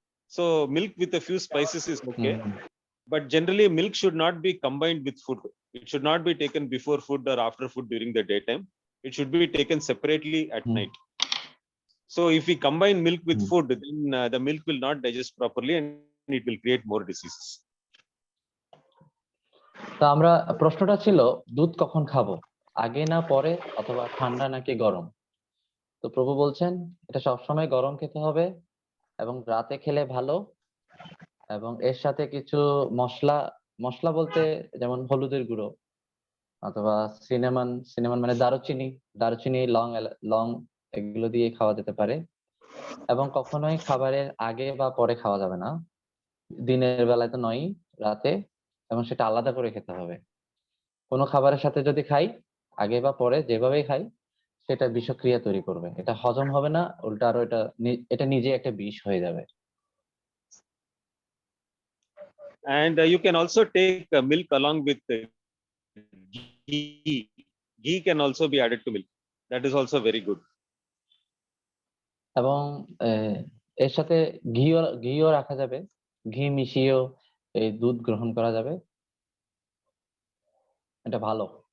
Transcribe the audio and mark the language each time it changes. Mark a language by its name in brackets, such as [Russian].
[English] So milk with a few spices is okay. But generally, milk should not be combined with food. It should not be taken before food or after food during the daytime. It should be taken separately at night. So if we combine milk with food, then the milk will not digest properly and it will create more diseases. [Bangla] তো আমরা প্রশ্নটা ছিল দুধ কখন খাবো, আগে না পরে অথবা ঠান্ডা নাকি গরম? তো প্রভু বলছেন এটা সবসময় গরম খেতে হবে এবং রাতে খেলে ভালো, এবং এর সাথে কিছু মশলা বলতে যেমন হলুদের গুঁড়ো অথবা সিনেমান মানে দারুচিনি, লং এগুলো দিয়ে খাওয়া যেতে পারে। এবং কখনোই খাবারের আগে বা পরে খাওয়া যাবে না, দিনের বেলায় তো নয়, রাতে, এবং সেটা আলাদা করে খেতে হবে। কোনো খাবারের সাথে যদি খাই আগে বা পরে, যেভাবেই খাই, সেটা বিষক্রিয়া তৈরি করবে, এটা হজম হবে না, উল্টা আরো এটা নিজে একটা বিষ হয়ে যাবে। [English] And you can also take milk along with ghee. Ghee can also be added to milk. That is also very good. [Bangla] এবং এর সাথে ঘিও রাখা যাবে, ঘি মিশিয়েও এই দুধ গ্রহণ করা যাবে, এটা ভালো।